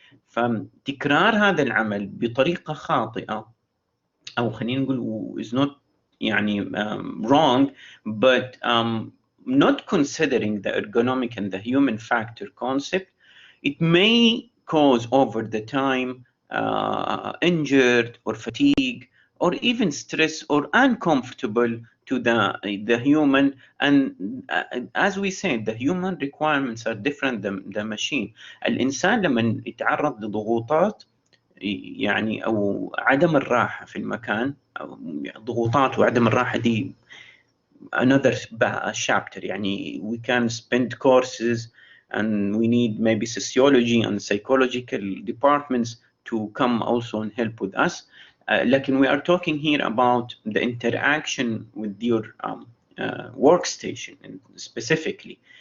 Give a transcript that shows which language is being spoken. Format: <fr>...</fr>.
<ar>فتكرار هذا العمل بطريقة خاطئة أو خلينا نقول</ar> <en>is not يعني wrong, but not considering the ergonomic and the human factor concept, it may cause over the time injured or fatigue or even stress or uncomfortable to the human. And as we said, the human requirements are different than the machine.</en> <ar>الإنسان لما يتعرض لضغوطات يعني أو عدم الراحة في المكان، أو ضغوطات وعدم الراحة دي</ar> <en>another chapter. يعني we can spend courses and we need maybe sociology and psychological departments to come also and help with us. لكن we are talking here about the interaction with your workstation specifically.</en>